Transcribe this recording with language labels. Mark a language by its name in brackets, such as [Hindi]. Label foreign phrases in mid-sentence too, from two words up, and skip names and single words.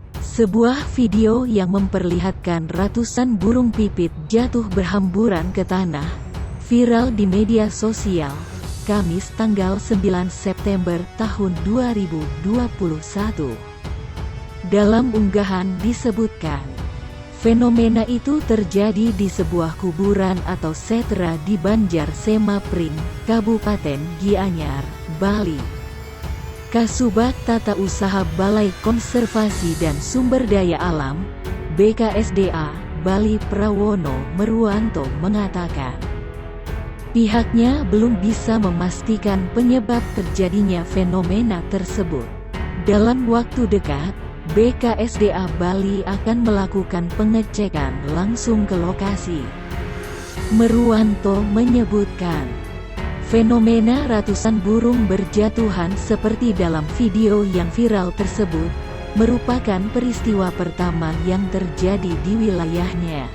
[Indonesian] Sebuah video yang memperlihatkan ratusan burung pipit jatuh berhamburan ke tanah, viral di media sosial, Kamis tanggal 9 September tahun 2021. Dalam unggahan disebutkan, fenomena itu terjadi di sebuah kuburan atau setra di Banjar Sema Pring, Kabupaten Gianyar, Bali. Kasubag Tata Usaha Balai Konservasi dan Sumber Daya Alam, BKSDA, Bali Prawono Meruanto mengatakan, pihaknya belum bisa memastikan penyebab terjadinya fenomena tersebut. Dalam waktu dekat, BKSDA Bali akan melakukan pengecekan langsung ke lokasi. Meruanto menyebutkan, fenomena ratusan burung berjatuhan seperti dalam video yang viral tersebut, merupakan peristiwa pertama yang terjadi di wilayahnya.